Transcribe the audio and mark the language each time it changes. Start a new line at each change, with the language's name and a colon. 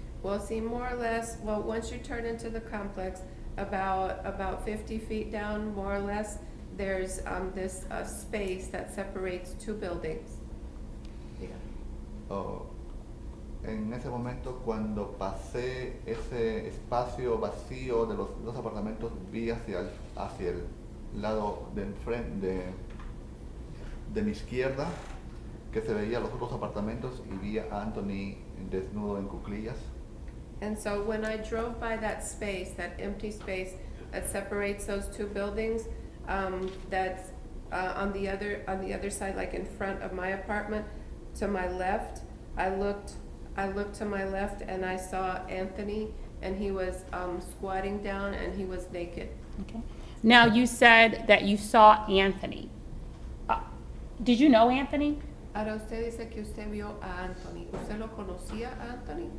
English: Well, see, more or less, well, once you turn into the complex, about 50 feet down, more or less, there's this space that separates two buildings. Yeah.
Spanish: En ese momento, cuando pasé ese espacio vacío de los dos apartamentos, vi hacia el lado de enfrente, de mi izquierda, que se veía los otros apartamentos y vi a Anthony desnudo en cuclillas.
English: And so when I drove by that space, that empty space that separates those two buildings, that's on the other side, like in front of my apartment, to my left, I looked to my left and I saw Anthony, and he was squatting down and he was naked. Okay. Now you said that you saw Anthony. Did you know Anthony?
Spanish: Ahora usted dice que usted vio a Anthony. ¿Usted lo conocía a Anthony?